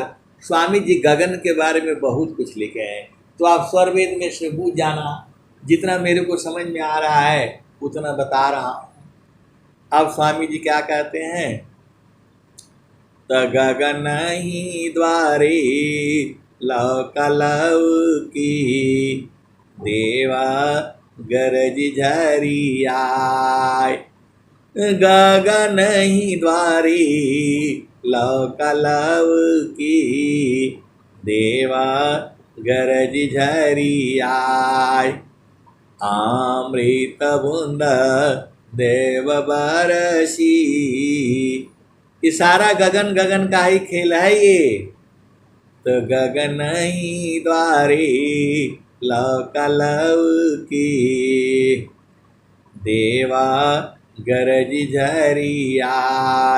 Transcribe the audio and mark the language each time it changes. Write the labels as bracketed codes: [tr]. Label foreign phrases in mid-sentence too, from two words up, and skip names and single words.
[hi] स्वामी जी गगन के बारे में बहुत कुछ लिखे हैं, तो आप स्वरवेद में से बूझ जाना। जितना मेरे को समझ में आ रहा है उतना बता रहा हूँ। अब स्वामी जी क्या कहते हैं, त गगन ही द्वारे लौकी, देवा गरज झरियाय। गगन ही द्वारे लौकी, देवा गरज झरियाय। अमृत बूंद देव बरसी, ये सारा गगन गगन का ही खेल है ये। तो गगन ही द्वारे लौकी, देवा गरज झरियाय।